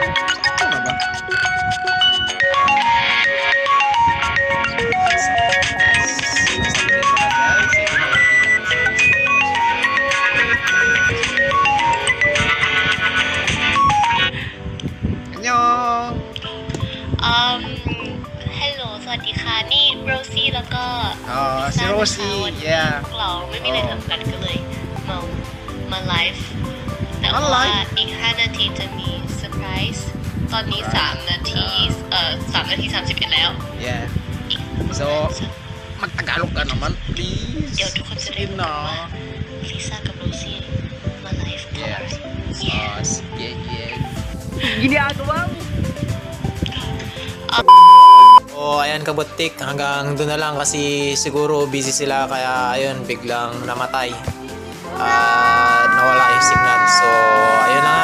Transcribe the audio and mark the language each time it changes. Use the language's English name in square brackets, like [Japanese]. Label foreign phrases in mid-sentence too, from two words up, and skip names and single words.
[Filipino] Ano ba? Annyeong! [Thai] Hello สวัสดีค่ะนี่โรซี่แล้วก็ [Filipino] si Rosie [Thai] วันนี้ [English] yeah [Thai] พวกเราไม่มีอะไรทำกันก็เลยมาไลฟ์แต่ มาไล ว่า ฟ์ อีก5นาทีจะมีเซอร์ไพรส์ตอนนี้3นาที3นาที31แล้ว [English] yeah so [Filipino] mag-Tagalog ka naman please [Thai] เดี๋ยวทุกคนจะได้ [Filipino] Sige [Thai] รู้ [Filipino] na [Thai] ว่าลิซ่ากับโรซี่มาไลฟ์เพราะ [English] yeah [Thai] อะไร [Filipino] sige yeah Ginagawa mo! Oh, ayan kabutik, hanggang doon na lang kasi siguro busy sila kaya ayun biglang namatay. Nawala yung signal. So, ayun na nga.